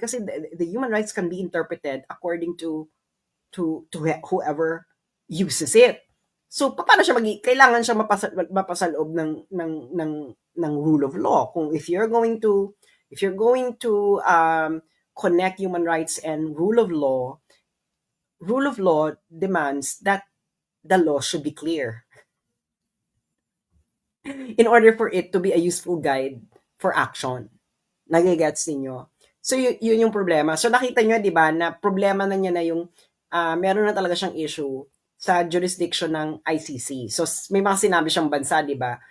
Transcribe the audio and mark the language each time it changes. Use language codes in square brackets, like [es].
[en] Kasi the human rights can be interpreted according to whoever uses it. [tl] So paano siya kailangan siya mapasaloob ng rule of law. Kung [en] if you're going to connect human rights and rule of law demands that the law should be clear in order for it to be a useful guide for action. [tl] Nagigets ninyo? So, yun yung problema. So, nakita nyo, di ba, na problema na niya na yung, meron na talaga siyang issue sa jurisdiction ng ICC. So, may mga sinabi siyang bansa, di ba?